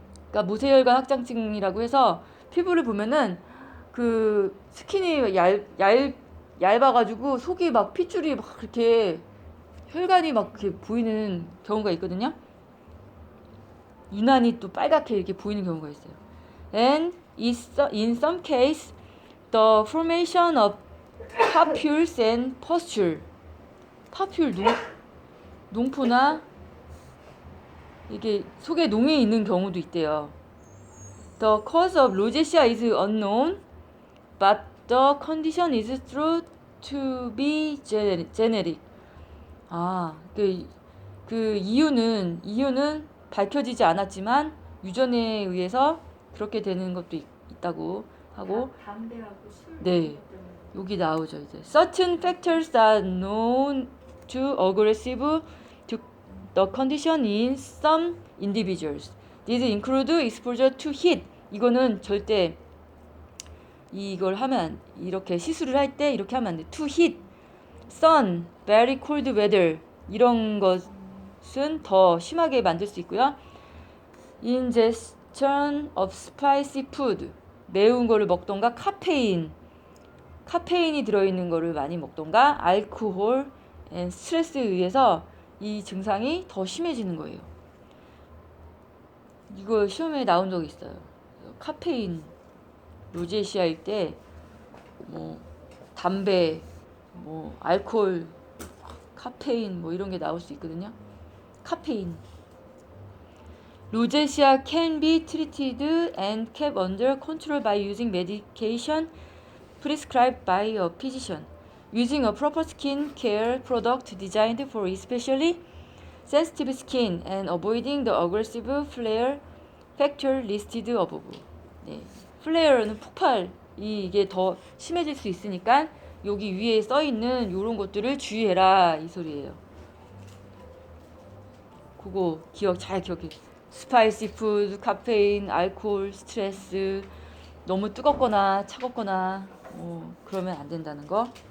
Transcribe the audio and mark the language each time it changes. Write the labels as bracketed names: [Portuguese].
[Korean] 그러니까 모세혈관 확장증이라고 해서 피부를 보면은 그 스킨이 얇아가지고 속이 막 핏줄이 막 이렇게 혈관이 막 이렇게 보이는 경우가 있거든요. 유난히 또 빨갛게 이렇게 보이는 경우가 있어요. [English] And in some case, the formation of papules and pustule. [Korean] 파퓰 농포나 이게 속에 농이 있는 경우도 있대요. [English] The cause of rosacea is unknown, but the condition is thought to be genetic. [Korean] 그 이유는 밝혀지지 않았지만 유전에 의해서 그렇게 되는 것도 있다고 하고. 담배하고 술. 네. 여기 나오죠 이제. [English] Certain factors are known to aggressive to the condition in some individuals. These include exposure to heat. [Korean] 이거는 절대 이걸 하면 이렇게 시술을 할 때 이렇게 하면 안 돼. [English] To heat, sun, very cold weather [Korean] 이런 것은 더 심하게 만들 수 있고요. [English] Ingestion of spicy food. [Korean] 매운 거를 먹던가 카페인이 들어있는 거를 많이 먹던가 알코올, 스트레스에 의해서 이 증상이 더 심해지는 거예요. 이거 시험에 나온 적이 있어요. 카페인, 로제시아일 때 뭐 담배, 뭐 알코올 카페인 뭐 이런 게 나올 수 있거든요. 카페인. [English] 로제시아 can be treated and kept under control by using medication prescribed by a physician, using a proper skin care product designed for especially sensitive skin and avoiding the aggressive flare factor listed above. [Korean] 네. 플레어는 폭발, 이게 더 심해질 수 있으니까 여기 위에 써 있는 요런 것들을 주의해라 이 소리예요. 그거 잘 기억해. 스파이시 푸드, 카페인, 알코올, 스트레스, 너무 뜨겁거나 차갑거나 그러면 안 된다는 거.